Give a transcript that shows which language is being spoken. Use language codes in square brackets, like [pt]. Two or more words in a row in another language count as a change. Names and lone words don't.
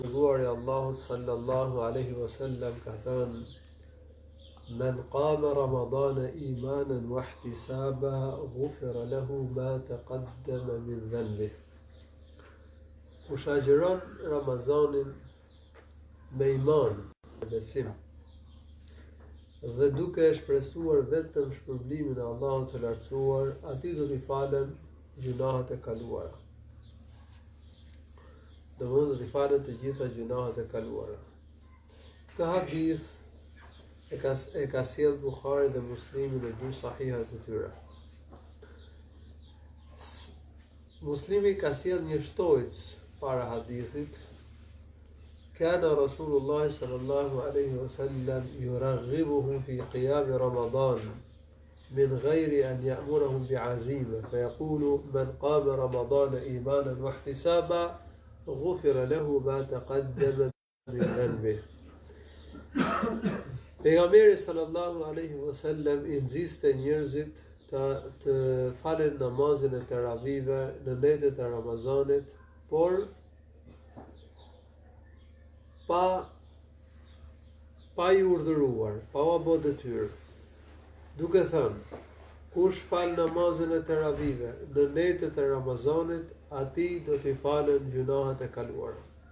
[sq] Dërguari Allahut [ar] صلى الله عليه وسلم [sq] ka thënë: [ar] من قام رمضان إيمانا واحتسابا غفر له ما تقدم من ذنبه. [sq] Kush agjiron Ramazanin me iman, me besim, dhe duke e shpresuar vetëm shpërblimin e Allahut të lartësuar, atij do t'i falen gjunahet e kaluara. Do t'i falet të gjitha gjunahet e kaluara. Këtë hadith e ka sjell Buhari dhe Muslimi në dy sahihat e tyre. Muslimi ka sjell një shtojc para hadithit: [ar] كان رسول الله صلى الله عليه وسلم يرغبهم في قيام رمضان من غير أن يأمرهم بعزيمة فيقول من قام رمضان إيمانا واحتسابا غفر له ما تقدم من ذنبه. [sq] Pejgamberi [ar] صلى الله عليه وسلم [sq] i nxiste njerëzit të falen namazin e teravive në netët e Ramazanit, por pa i urdhëruar, pa u bë detyrë, duke thënë: kush fal namazin e teravive në netët e Ramazanit, atij do t'i falen gjunahet e kaluara.